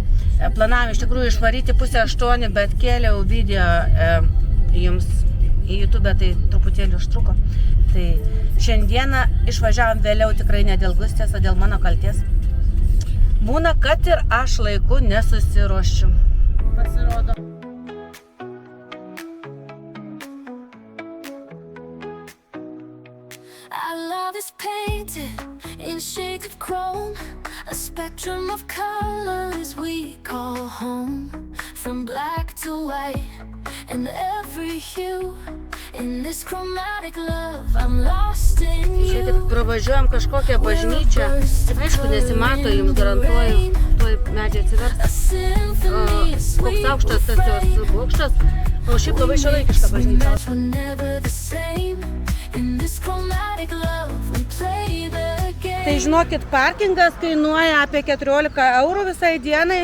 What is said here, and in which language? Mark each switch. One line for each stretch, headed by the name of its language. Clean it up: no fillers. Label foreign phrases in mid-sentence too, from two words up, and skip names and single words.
Lithuanian: Planavom iš tikrųjų išvaryti 7:30, bet kėliau video jums į YouTube, tai truputėlį užtruko. Tai šiandieną išvažiavom vėliau tikrai ne dėl Gustės, o dėl mano kalties. Būna, kad ir aš laiku nesusiruošiu. Pasirodo.
English: Our love is painted in shades of chrome, a spectrum of colors we call home. From black to white and every hue, in this chromatic love I'm lost in you.
Lithuanian: Šiek tiek pravažiuojam kažkokią bažnyčią. Aišku, nesimato, jums garantuoju, tuoj medžiai atsivers. Koks aukštas tas jos bokštas, o šiaip labai šiuolaikiška bažnyčia. Tai žinokit, parkingas kainuoja apie 14 eurų visai dienai.